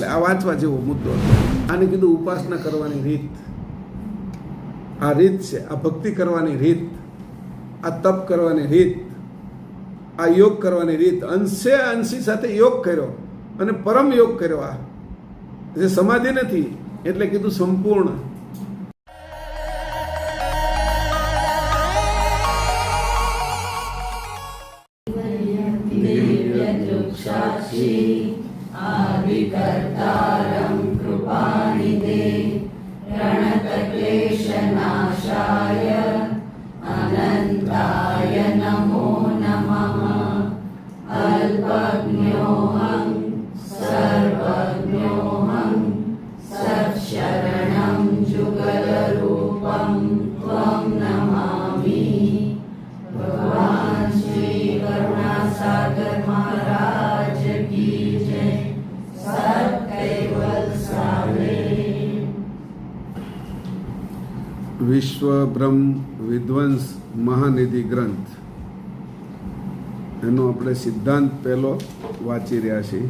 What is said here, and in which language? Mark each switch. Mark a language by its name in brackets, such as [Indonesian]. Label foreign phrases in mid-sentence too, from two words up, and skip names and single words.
[Gujarati] આ વાંચવા જેવો મુદ્દો હતો. આને કીધું ઉપાસના કરવાની રીત. આ રીત છે, આ ભક્તિ કરવાની રીત, આ તપ કરવાની રીત, આ યોગ કરવાની રીત. અંશી સાથે યોગ કર્યો અને પરમ યોગ કર્યો. આ જે સમાધિ નથી એટલે કીધું સંપૂર્ણ. [Sanskrit] आदिकर्तारं कृपानिधे प्रणतक्लेशनाशाय अनन्ताय नमो नमः। अल्पज्ञोऽहं सर्वज्ञोऽहं सत्शरणं जुगलरूपं त्वं नमामि। [Hindi] श्री करुणासागर महाराज की जय. [Gujarati] સત્કૈવલ સાવે. વિશ્વ બ્રહ્મ વિધ્વંસ મહાનિધિ ગ્રંથ, એનો આપણે સિદ્ધાંત પહેલો વાંચી રહ્યા છીએ.